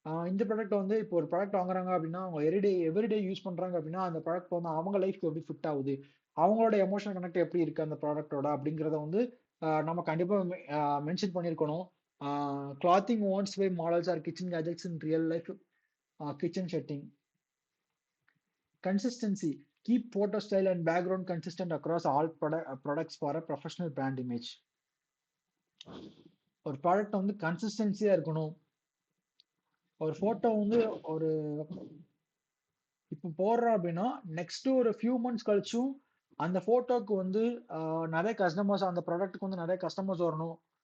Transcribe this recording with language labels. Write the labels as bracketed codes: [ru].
[ta] இந்த ப்ராடக்ட் வந்து இப்போ ஒரு ப்ராடக்ட் வாங்குறாங்க அப்படின்னா அவங்க எவ்ரிடே யூஸ் பண்றாங்க அப்படின்னா அந்த ப்ராடக்ட் வந்து அவங்க லைஃப்க்கு எப்படி ஃபிட் ஆகுது, அவங்களோட எமோஷனல் கனெக்ட் எப்படி இருக்கு அந்த ப்ராடக்ட்டோட அப்படிங்கிறத வந்து நம்ம கண்டிப்பாக மென்ஷன் பண்ணியிருக்கணும். [en] Clothing ones by models or kitchen gadgets in real life kitchen setting. Consistency. Keep photo style and background consistent across all products for a professional brand image. [ta] ஒரு ப்ராடக்ட் வந்து கன்சிஸ்டன்சியா இருக்கணும். ஒரு போட்டோ வந்து ஒரு இப்போ போடுறோம் அப்படின்னா நெக்ஸ்ட் ஒரு ஃபியூ மந்த்ஸ் கழிச்சும் அந்த போட்டோக்கு வந்து நிறைய கஸ்டமர்ஸ், அந்த ப்ராடக்ட்டுக்கு வந்து நிறைய கஸ்டமர்ஸ் வரணும்.